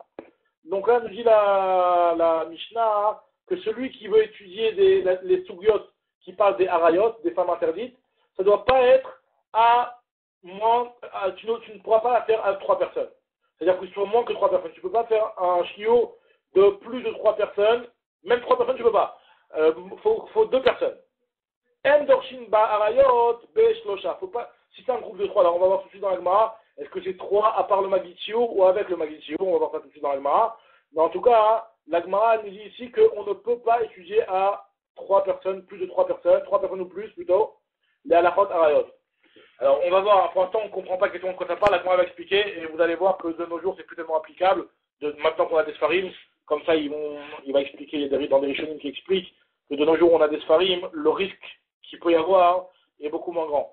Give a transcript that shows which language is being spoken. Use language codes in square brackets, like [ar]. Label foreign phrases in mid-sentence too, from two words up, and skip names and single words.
[fr] Donc là, nous dit la Mishnah que celui qui veut étudier les Sugyot qui parlent des Harayot, des femmes interdites, ça ne doit pas être tu ne pourras pas la faire à 3 personnes. C'est-à-dire que soit moins que 3 personnes. Tu ne peux pas faire un chiot de plus de 3 personnes. Même 3 personnes, tu ne peux pas. Faut 2 personnes. [he] אין דורשין בעריות בשלשה. [fr] Faut pas. Si c'est un groupe de 3, là, on va voir tout de suite dans la Gemara. Est-ce que c'est 3 à part le Magitio ou avec le Magitio? On va voir ça tout de suite dans la Gemara. Mais en tout cas, la Gemara nous dit ici qu'on ne peut pas étudier à 3 personnes, plus de 3 personnes, 3 personnes ou plus plutôt, les [he] הלכות עריות. [fr] Alors, on va voir, pour l'instant, on ne comprend pas exactement de quoi ça parle, la Gemara va expliquer, et vous allez voir que de nos jours, c'est plus tellement applicable, maintenant qu'on a des Sfarim, comme ça, il va expliquer, il y a dans des Rishonim qui expliquent que de nos jours, on a des Sfarim, le risque qu'il peut y avoir est beaucoup moins grand.